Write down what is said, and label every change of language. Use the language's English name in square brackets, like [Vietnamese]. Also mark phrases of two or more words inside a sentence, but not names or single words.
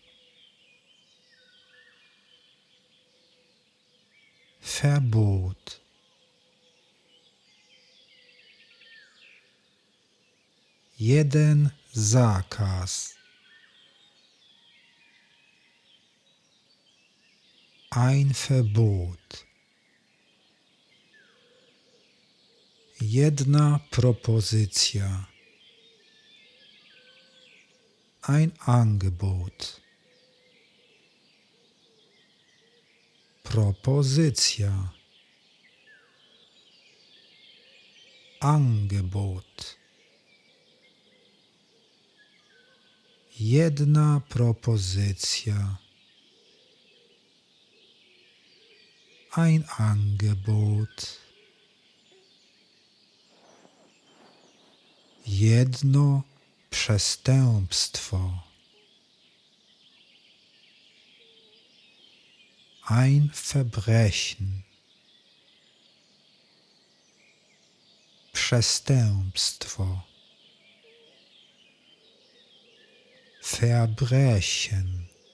[German] Verbot, [Polish] jeden zakaz, [German] ein Verbot, [Polish] jedna propozycja, [German] ein Angebot, [Polish] propozycja, Angebot, jedna propozycja, [German] ein Angebot, [Polish] jedno przestępstwo, [German] ein Verbrechen, przestępstwo, Verbrechen.